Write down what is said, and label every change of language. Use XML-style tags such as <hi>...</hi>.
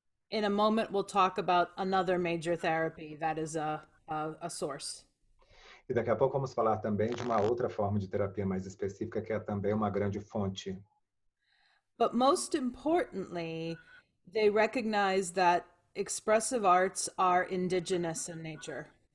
<en>In a moment, we'll talk about another major therapy that is a source.</en> <pt>E daqui a pouco vamos falar também de uma outra forma de terapia mais específica, que é também uma grande fonte.</pt> <en>But most importantly, they recognize that expressive arts are indigenous in nature.</en>